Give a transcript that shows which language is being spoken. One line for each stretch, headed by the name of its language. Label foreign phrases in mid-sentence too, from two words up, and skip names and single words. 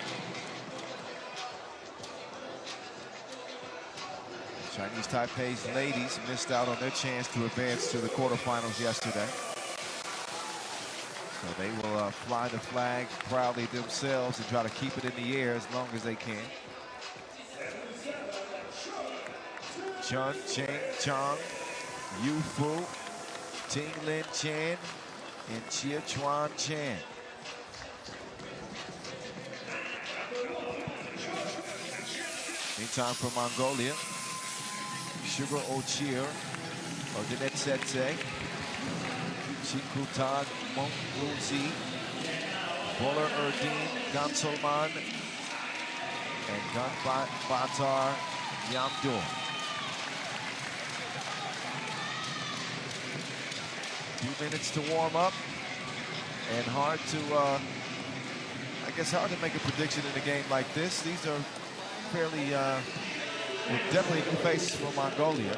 English: Chinese Taipei's ladies missed out on their chance to advance to the quarterfinals yesterday. So they will fly the flag proudly themselves and try to keep it in the air as long as they can. Chun Cheng Chang, Yu Fu, Ting Lin Chen, and Chia Chuan Chen. Meantime for Mongolia, Sugar Ochir, Ordinet Setse, Chikutag Mongluzi, Boller Erdin, Gansolman, and Gunbatar Yamdur. Few minutes to warm up, and hard to, I guess, hard to make a prediction in a game like this. These are fairly, definitely new faces for Mongolia.